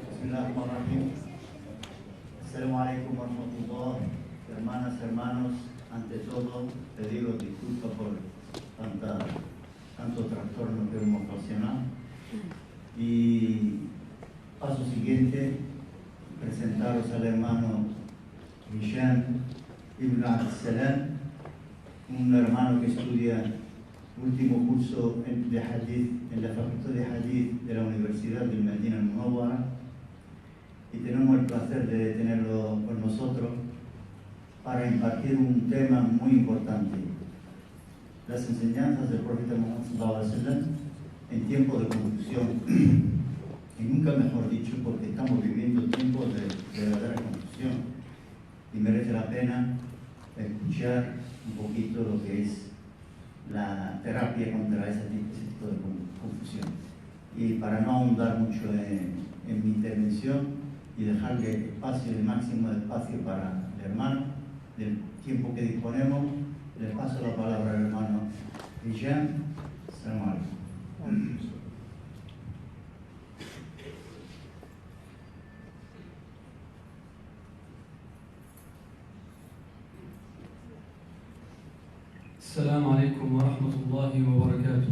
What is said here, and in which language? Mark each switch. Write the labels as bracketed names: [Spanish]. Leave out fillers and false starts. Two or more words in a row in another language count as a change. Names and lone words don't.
[Arabic] بسم الله الرحمن الرحيم. السلام عليكم ورحمة الله. [Spanish] Hermanas, hermanos, ante todo pediros disculpas por tanto trastorno que hemos ocasionado. Y paso siguiente, presentaros al hermano Hisham Ibn Abdsalam, un hermano que estudia último curso de Hadith en la Facultad de Hadith de la Universidad de Medina al-Munawwara, y tenemos el placer de tenerlo con nosotros para impartir un tema muy importante: las enseñanzas del profeta Muhammad [Arabic] صلى الله عليه وسلم [Spanish] en tiempos de confusión. Y nunca mejor dicho, porque estamos viviendo tiempos de verdadera confusión y merece la pena escuchar un poquito lo que es la terapia contra ese tipo de confusión. Y para no ahondar mucho en mi intervención y dejarle espacio, el máximo de espacio para el hermano, del tiempo que disponemos, le paso la palabra al hermano Hisham. [Arabic] السلام عليكم. السلام عليكم ورحمة الله وبركاته.